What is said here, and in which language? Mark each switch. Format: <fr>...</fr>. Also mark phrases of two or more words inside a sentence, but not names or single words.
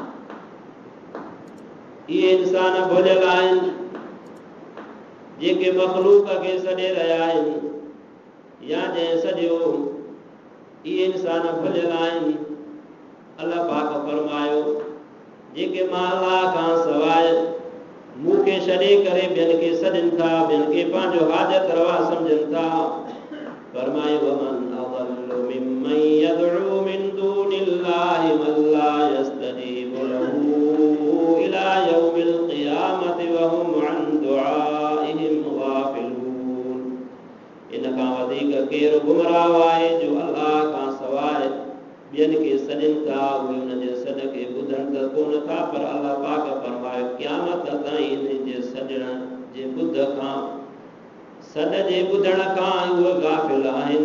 <sd>इहे इंसान भुलियल आहिनि जेके मखलूक खे सॾे रहिया आहिनि, या जंहिं सॼो, इहे इंसान भुलियल आहिनि। अल्लाह पाक फरमायो, जेके मां अल्लाह खां सवाइ मूंखे छॾे करे ॿियनि खे सॾनि था, ॿियनि खे पंहिंजो हाजत रवा सम्झनि था। फरमाए,</sd> <ar>ومن أضل ممن يدعو من دون الله من لا يستجيب له إلى يوم القيامة وهم عن دعائهم غافلون.</ar> <sd>इन खां वधीक केरु गुमराह आहे जो अल्लाह खां सवाइ ॿियनि खे सॾनि था, उहे उन जे सॾ खे ॿुधनि त कोन था, पर अल्लाह पाक फरमाए क़यामत ताईं इन जे सॾण जे ॿुध खां, सॾ जे ॿुधण खां उहे गाफ़िल आहिनि।</sd>